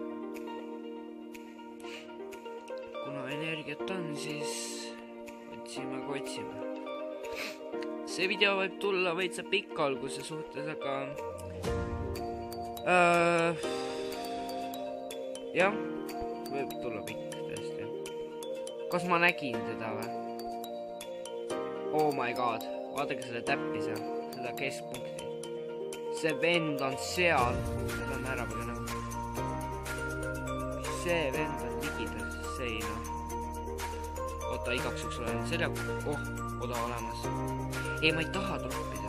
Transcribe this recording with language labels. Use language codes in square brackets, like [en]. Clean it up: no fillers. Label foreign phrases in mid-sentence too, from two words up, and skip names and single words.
[et] Kuna energiat on, siis otsime. See video võib tulla veitsa pikk alguse suhtes, aga... jah, võib tulla pikk tõesti. Kas ma nägin teda või? [en] Oh my god, [et] vaadake selle täppi seal, seda keskpunkti. See vend on seal. Seda on ära põgenenud. See vend on ligidal seina. Oota, igaks juhuks olen selja... Oh, oda olemas. Ei, ma ei taha troppida.